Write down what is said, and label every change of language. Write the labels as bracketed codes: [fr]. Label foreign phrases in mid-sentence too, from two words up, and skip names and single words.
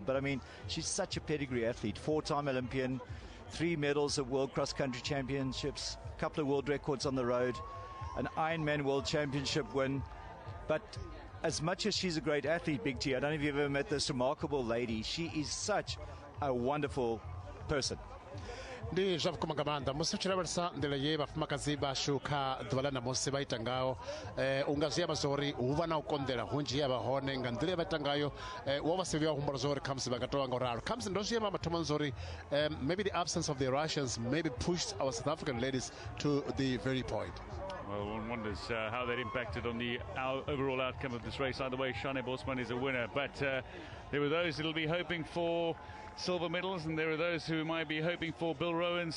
[en] But I mean, she's such a pedigree athlete, 4-time Olympian, 3 medals at World Cross Country Championships, a couple of world records on the road, an Ironman World Championship win. But as much as she's a great athlete, Big T, I don't know if you've ever met this remarkable lady. She is such a wonderful person. [ve] ndi zvavukoma ngamanda musi uchilabalisa ndela ye vafumakazi vashuka ḓuvha ḽa ṋamusi vha ita ngayo unga zwi amba zwori hu vha na u konḓela hunzhi ya vha hone nga nḓila ye vha ita ngayo wo vha si vhuya humbula zwori khamusi vha nga tovha nga u ralo khamusi ndo zwi amba mathomani zwori [en] maybe the absence of the Russians maybe pushed our South African ladies to the very point. Well, one wonders how that impacted on the overall outcome of this race. Either way, Shane Bosman is a winner. But there were those that will be hoping for silver medals, and there are those who might be hoping for Bill Rowans.